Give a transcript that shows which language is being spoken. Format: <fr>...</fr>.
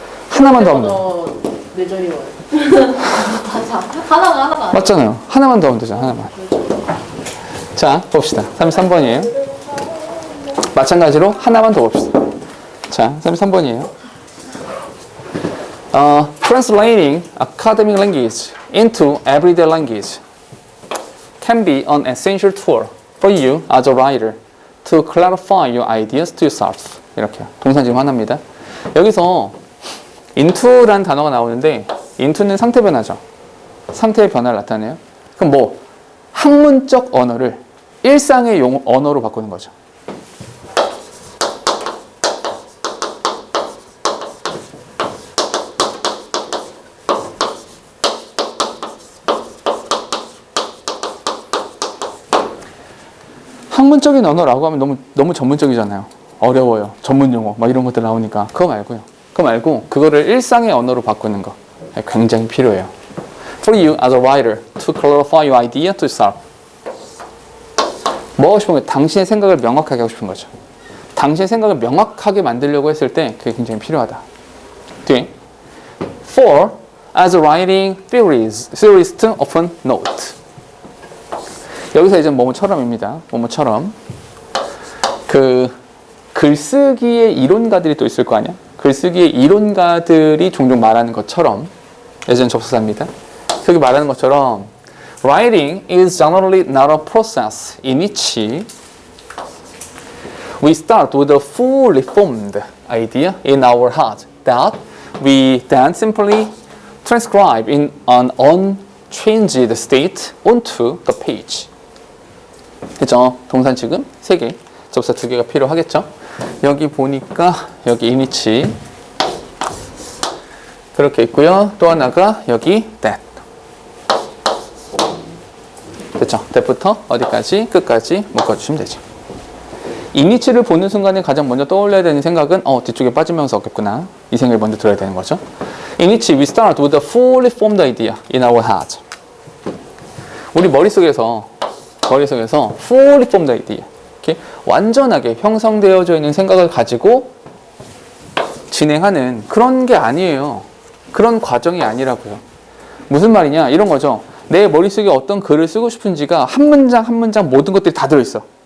<ko>하나만 더 하면 돼요. 내 자리 와요. 맞아. 하나가. 맞잖아요. 하나만 더 하면 되잖아요. 하나만. 자, 봅시다. 33번이에요. 마찬가지로 하나만 더 봅시다. 자, 33번이에요.</ko> <en>Translating academic language into everyday language can be an essential tool for you as a writer to clarify your ideas to yourself.</en> <ko>이렇게요. 동사 지금 하나입니다. 여기서 into란 단어가 나오는데 into는 상태 변화죠. 상태의 변화를 나타내요. 그럼 뭐 학문적 언어를 일상의 언어로 바꾸는 거죠. 학문적인 언어라고 하면 너무 전문적이잖아요. 어려워요. 전문 용어 막 이런 것들 나오니까 그거 말고요. 그거 말고 그거를 일상의 언어로 바꾸는 거 굉장히 필요해요.</ko> <en>For you as a writer to clarify your idea to yourself.</en> <ko>뭐 하고 싶은 거예요? 당신의 생각을 명확하게 하고 싶은 거죠. 당신의 생각을 명확하게 만들려고 했을 때 그게 굉장히 필요하다. 뒤에</ko> <en>For as a writing theorist often note.</en> <ko>여기서 이제 뭐뭐처럼입니다. 뭐뭐처럼 그 글쓰기의 이론가들이 또 있을 거 아니야? 글쓰기의 이론가들이 종종 말하는 것처럼 예전 접수사입니다. 그게 말하는 것처럼</ko> <en>Writing is generally not a process in which we start with a fully formed idea in our heart that we then simply transcribe in an unchanged state onto the page.</en> <ko>그죠? 동산 지금 3개, 접사 2개가 필요하겠죠? 여기 보니까 여기 이니치 그렇게 있고요. 또 하나가 여기 that. 됐죠? that부터 어디까지? 끝까지 묶어주시면 되죠. 이니치를 보는 순간에 가장 먼저 떠올려야 되는 생각은 뒤쪽에 빠지면서 없겠구나. 이 생각을 먼저 들어야 되는 거죠.</ko> <en>이니치, we start with a fully formed idea in our heart.</en> <ko>우리 머릿속에서</ko> <en>fully formed idea,</en> <ko>이렇게 완전하게 형성되어져 있는 생각을 가지고 진행하는 그런 게 아니에요. 그런 과정이 아니라고요. 무슨 말이냐? 이런 거죠. 내 머릿속에 어떤 글을 쓰고 싶은지가 한 문장 한 문장 모든 것들이 다 들어있어.</ko>